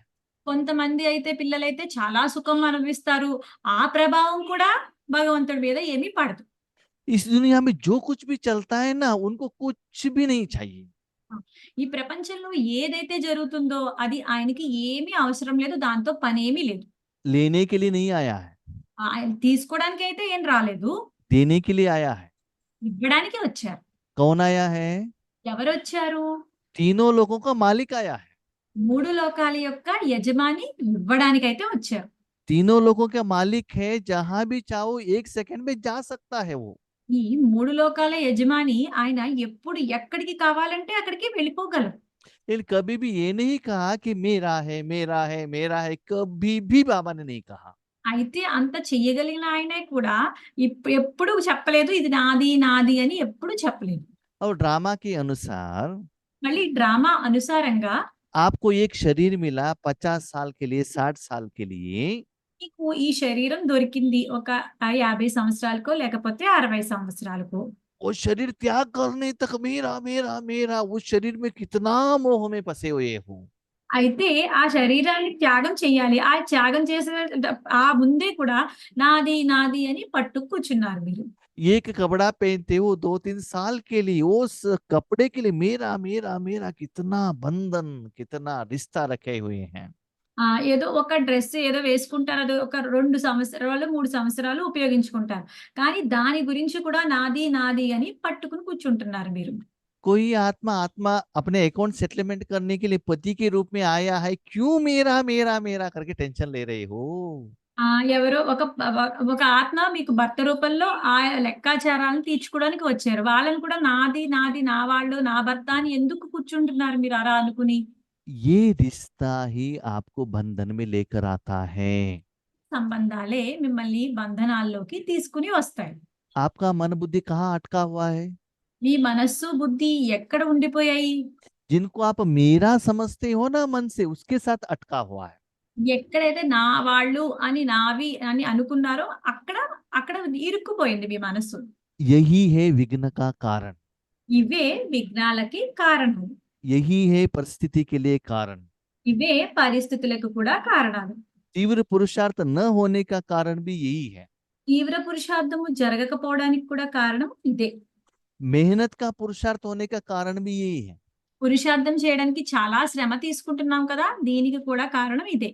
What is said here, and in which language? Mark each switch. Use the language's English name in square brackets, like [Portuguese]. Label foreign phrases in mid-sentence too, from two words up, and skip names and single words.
[Telugu] కొంతమంది అయితే పిల్లలైతే చాలా సుఖం అనుభవిస్తారు, ఆ ప్రభావం కూడా భగవంతుడి మీద ఏమీ పడదు. [Hindi] इस दुनिया में जो कुछ भी चलता है ना, उनको कुछ भी नहीं चाहिए। [Telugu] ఈ ప్రపంచంలో ఏదైతే జరుగుతుందో అది ఆయనకి ఏమీ అవసరం లేదు, దాంతో పనేమీ లేదు. [Hindi] लेने के लिए नहीं आया है, [Telugu] ఆయన తీసుకోవడానికి అయితే ఏం రాలేదు, [Hindi] देने के लिए आया है। [Telugu] ఇవ్వడానికి వచ్చారు. [Hindi] कौन आया है? [Telugu] ఎవరు వచ్చారు? [Hindi] तीनों लोगों का मालिक आया है। [Telugu] 3 లోకాల యొక్క యజమాని ఇవ్వడానికైతే వచ్చారు. [Hindi] तीनों लोगों का मालिक है, जहां भी चाहो 1 सेकंड में जा सकता है वो। [Telugu] ఈ 3 లోకాల యజమాని ఆయన ఎప్పుడు ఎక్కడికి కావాలంటే అక్కడికి వెళ్ళిపోగలరు. [Hindi] लेकिन कभी भी ये नहीं कहा कि मेरा है, मेरा है, मेरा है, कभी भी बाबा ने नहीं कहा। [Telugu] అయితే అంత చెయ్యగలిగిన ఆయనే కూడా ఎప్పుడు చెప్పలేదు, ఇది నాది నాది అని ఎప్పుడు చెప్పలేదు. [Hindi] और ड्रामा के अनुसार [Telugu] మళ్ళీ డ్రామా అనుసారంగా [Hindi] आपको एक शरीर मिला 50 साल के लिए, 60 साल के लिए। [Telugu] మీకు ఈ శరీరం దొరికింది ఒక 50 సంవత్సరాలకో లేకపోతే 60 సంవత్సరాలకో. [Hindi] वो शरीर त्याग करने तक मेरा मेरा मेरा, उस शरीर में कितना मोह में फंसे हुए हो। [Telugu] అయితే ఆ శరీరాన్ని త్యాగం చేయాలి. ఆ త్యాగం చేసే ఆ ముందే కూడా నాది నాది అని పట్టు కూర్చున్నారు మీరు. [Hindi] एक कपड़ा पहनते हो 2-3 साल के लिए, उस कपड़े के लिए मेरा मेरा मेरा, कितना बंधन, कितना रिश्ता रखे हुए हैं। [Telugu] ఏదో ఒక డ్రెస్ ఏదో వేసుకుంటారు. అది ఒక 2 సంవత్సరాలు, 3 సంవత్సరాలు ఉపయోగించుకుంటారు. కానీ దాని గురించి కూడా నాది నాది అని పట్టుకుని కూర్చుంటున్నారు మీరు. [Hindi] कोई आत्मा आत्मा अपने [English] account settlement [Hindi] करने के लिए पति के रूप में आया है, क्यों मेरा मेरा मेरा करके टेंशन ले रहे हो? [Telugu] ఎవరో ఒక ఆత్మ మీకు భర్త రూపంలో ఆ లెక్కాచారాలను తీర్చుకోవడానికి వచ్చారు. వాళ్ళని కూడా నాది నాది, నా వాళ్ళు, నా భర్త అని ఎందుకు కూర్చుంటున్నారు మీరు అలా అనుకుని? [Hindi] ये रिश्ता ही आपको बंधन में लेकर आता है। [Telugu] సంబంధాలే మిమ్మల్ని బంధనాల్లోకి తీసుకుని వస్తాయి. [Hindi] आपका मन बुद्धि कहाँ अटका हुआ है? [Telugu] మీ మనస్సు, బుద్ధి ఎక్కడ ఉండిపోయాయి? [Hindi] जिनको आप मेरा समझते हो ना मन से, उसके साथ अटका हुआ है। [Telugu] ఎక్కడైతే నా వాళ్ళు అని, నావి అని అనుకున్నారో అక్కడ అక్కడ ఇరుక్కుపోయింది మీ మనస్సు. [Hindi] यही है विघ्न का कारण, [Telugu] ఇవే విఘ్నాలకి కారణం. [Hindi] यही है परिस्थिति के लिए कारण। [Telugu] ఇవే పరిస్థితులకు కూడా కారణాలు. [Hindi] तीव्र पुरुषार्थ न होने का कारण भी यही है। [Telugu] తీవ్ర పురుషార్థము జరగకపోవడానికి కూడా కారణం ఇదే. [Hindi] मेहनत का पुरुषार्थ होने का कारण भी यही है। [Telugu] పురుషార్థం చేయడానికి చాలా శ్రమ తీసుకుంటున్నాం కదా, దీనికి కూడా కారణం ఇదే.